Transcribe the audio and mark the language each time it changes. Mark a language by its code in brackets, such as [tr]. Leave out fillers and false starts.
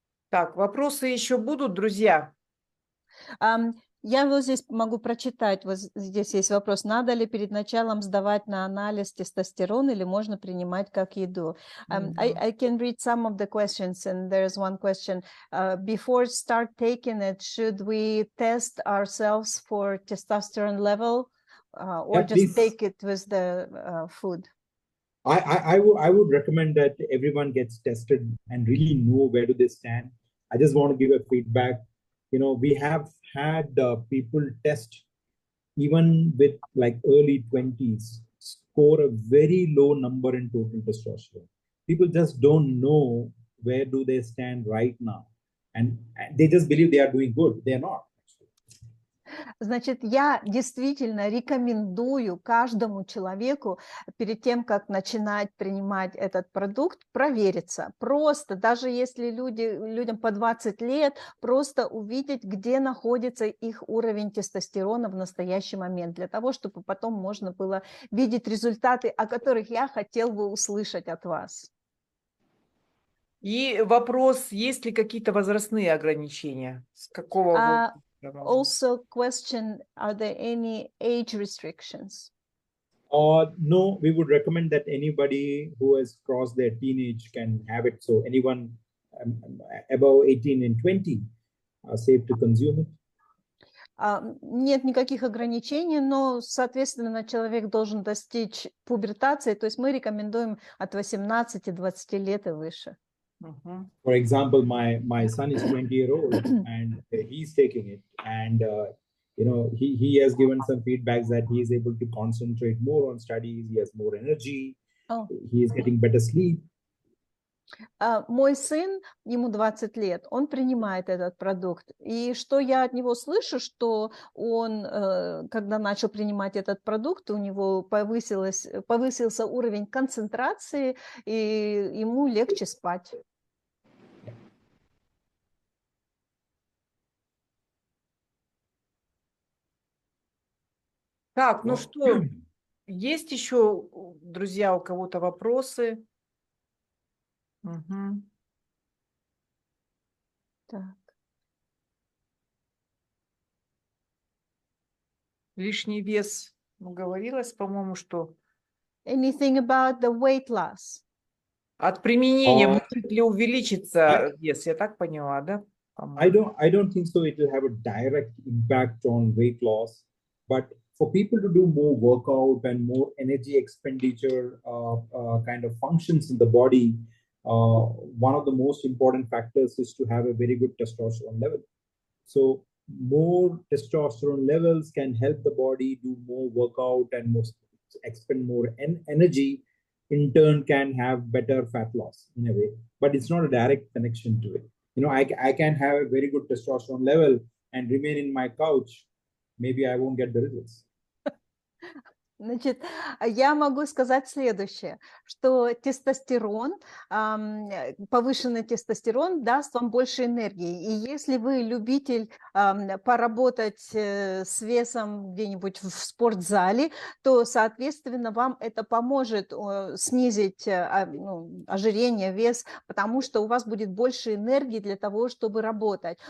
[ru] Так, вопросы еще будут, друзья? Я вот здесь могу прочитать, вот здесь есть вопрос, надо ли перед началом сдавать на анализ тестостерон или можно принимать как еду? [en] I can read some of the questions, and there's one question. Before start taking it, should we test ourselves for testosterone level or just take it with the food? I would recommend that everyone gets tested and really know where do they stand. I just want to give a feedback. We have had people test even with like early 20s, score a very low number in total testosterone. People just don't know where do they stand right now. And they just believe they are doing good. They are not. [ru] Значит, я действительно рекомендую каждому человеку перед тем, как начинать принимать этот продукт, провериться. Просто, даже если людям по 20 лет, просто увидеть, где находится их уровень тестостерона в настоящий момент, для того, чтобы потом можно было видеть результаты, о которых я хотел бы услышать от вас. И вопрос, есть ли какие-то возрастные ограничения? С какого возраста? [en] Also question, are there any age restrictions? No, we would recommend that anybody who has crossed their teenage can have it. So anyone above 18 and 20 are safe to consume it. [ru] Нет никаких ограничений, но, соответственно, человек должен достичь пубертации, то есть мы рекомендуем от 18-20 лет и выше. [en] For example, my son is 20-year-old and he's taking it, and he has given some feedbacks that he is able to concentrate more on studies, he has more energy, he is getting better sleep. [ru] Мой сын, ему 20 лет, он принимает этот продукт. И что я от него слышу, что он, когда начал принимать этот продукт, у него повысился уровень концентрации, и ему легче спать. Так, ну что, есть еще, друзья, у кого-то вопросы? Угу. Так. Лишний вес, говорилось, по-моему, что... [en] Anything about the weight loss? [ru] От применения может ли увеличиться вес, я так поняла, да? [en] I don't think so. It will have a direct impact on weight loss, but for people to do more workout and more energy expenditure kind of functions in the body, one of the most important factors is to have a very good testosterone level. So more testosterone levels can help the body do more workout and expend more energy, in turn can have better fat loss in a way, but it's not a direct connection to it. I can have a very good testosterone level and remain in my couch. Maybe I won't get the results. [ru] Значит, я могу сказать следующее, что тестостерон, повышенный тестостерон даст вам больше энергии. И если вы любитель поработать с весом где-нибудь в спортзале, то, соответственно, вам это поможет снизить ожирение, вес, потому что у вас будет больше энергии для того, чтобы работать.